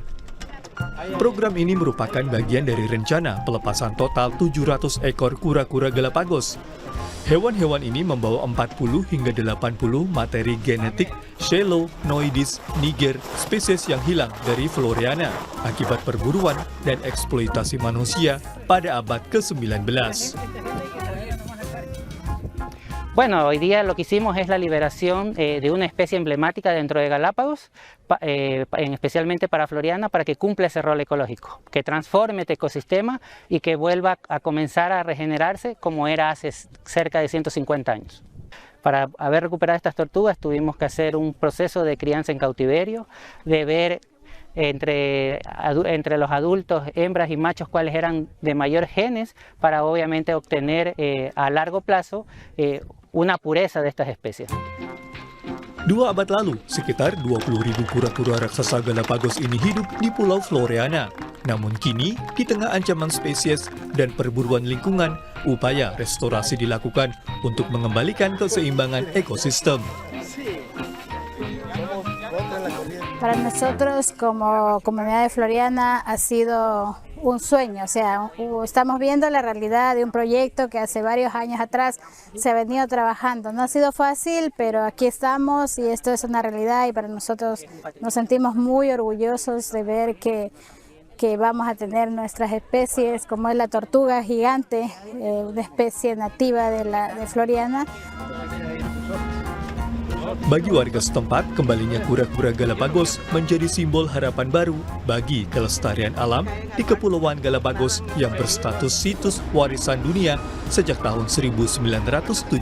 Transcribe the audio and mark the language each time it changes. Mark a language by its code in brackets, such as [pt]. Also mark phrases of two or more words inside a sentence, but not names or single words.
[id] Program ini merupakan bagian dari rencana pelepasan total 700 ekor kura-kura Galapagos. Hewan-hewan ini membawa 40 hingga 80 materi genetik Chelonoidis niger, spesies yang hilang dari Floreana akibat perburuan dan eksploitasi manusia pada abad ke-19. [es] Bueno, hoy día lo que hicimos es la liberación de una especie emblemática dentro de Galápagos, especialmente para Floreana, para que cumpla ese rol ecológico, que transforme este ecosistema y que vuelva a comenzar a regenerarse como era hace cerca de 150 años. Para haber recuperado estas tortugas tuvimos que hacer un proceso de crianza en cautiverio, de ver entre los adultos, hembras y machos, cuáles eran de mayor genes, para obviamente obtener a largo plazo una pureza de estas especies. [id] 2 abad lalu, sekitar 20.000 kura-kura raksasa Galapagos ini hidup di Pulau Floreana. Namun kini, di tengah ancaman spesies dan perburuan lingkungan, upaya restorasi dilakukan untuk mengembalikan keseimbangan ekosistem. [es] Para nosotros como comunidad de Floreana ha sido un sueño, o sea, estamos viendo la realidad de un proyecto que hace varios años atrás se ha venido trabajando. No ha sido fácil, pero aquí estamos y esto es una realidad y para nosotros nos sentimos muy orgullosos de ver que que vamos a tener nuestras especies, como es la tortuga gigante, una especie nativa de Floriana. [id] Bagi warga setempat, kembalinya kura-kura Galapagos menjadi simbol harapan baru bagi kelestarian alam di Kepulauan Galapagos yang berstatus situs warisan dunia sejak tahun 1979.